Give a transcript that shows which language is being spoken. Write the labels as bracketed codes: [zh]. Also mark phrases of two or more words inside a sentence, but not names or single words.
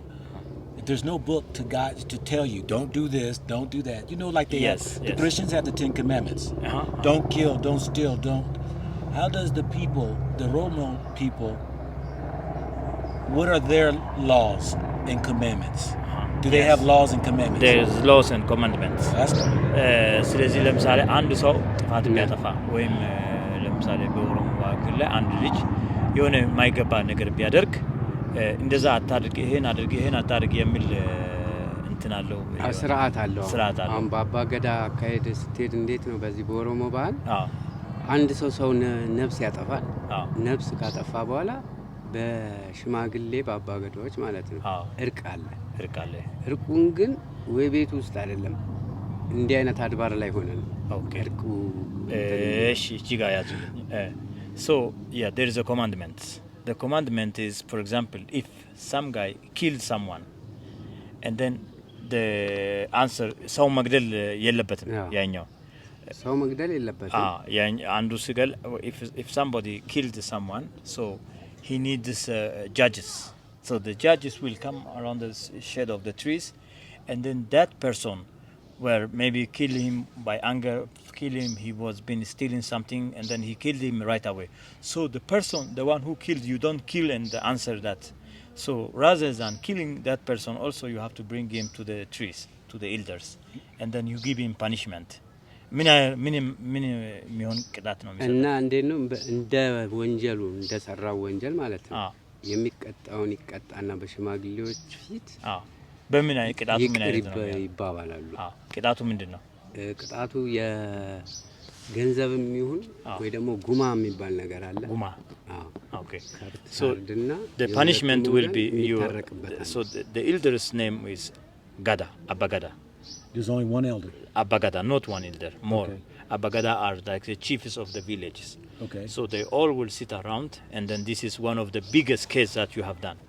[en] If there's no book to guide, to tell you, don't do this, don't do that. Like the Christians have the 10 Commandments. Don't kill, don't steal, don't. How does the people, the Oromo people, what are their laws and commandments? Do they have laws and commandments? There's laws and commandments. [am] ስለዚህ ለምሳሌ አንድ ሰው ጥፋት ቢያጠፋ ወይም ለምሳሌ በኦሮሞ ዋክል ላይ አንድ ልጅ የሆነ የማይገባ ነገር ቢያደርግ እንደዛ አታድርግ፣ ይሄን አታድርግ የሚል እንትን አለው፣ ስርዓት አለው። አሁን በአባ ገዳ አካሄድ ስትሄድ እንዴት ነው በዚህ በኦሮሞ ባህል አንድ ሰው ነፍስ ያጠፋል። ነፍስ ካጠፋ በኋላ በሽማግሌ በአባ ገዳዎች ማለት ነው እርቅ አለ። እርቁን ግን ወይ ቤት ውስጥ አይደለም እንዲህ አይነት አድባር ላይ ሆነ ነው እርቁ። እሺ ጂጋ ያዙ። [en] So there is a commandment. The commandment is, for example, if some guy kills someone and then the answer [am] ሰው መግደል የለበትም ያኛው ሰው መግደል የለበትም። አንዱ ሲገል [en] if somebody killed someone, so he needs judges. So the judges will come around the shade of the trees, and then that person, where maybe kill him by anger, kill him, he was been stealing something, and then he killed him right away. So the person, the one who killed, you don't kill and answer that. So rather than killing that person, also you have to bring him to the trees, to the elders, and then you give him punishment. [am] ምን የሚሆን ቅጣት ነው የሚሰጠው? እና እንዴት ነው እንደ ወንጀሉ እንደሰራው ወንጀል ማለት ነው የሚቀጣውን ይቀጣና በሽማግሌዎች ፊት በምን አይነት ቅጣቱ ምን አይነት ነው ይባባላሉ። ቅጣቱ ምንድነው? ቅጣቱ የገንዘብም ይሁን ወይ ደግሞ ጉማ የሚባል ነገር አለ። ጉማ okay. [en] So the punishment will be you. So the elder's name is Gada, Abagada. There's only one elder. Abagada, not one elder, more. Okay. Abagada are like the chiefs of the villages. Okay. So they all will sit around, and then this is one of the biggest cases that you have done.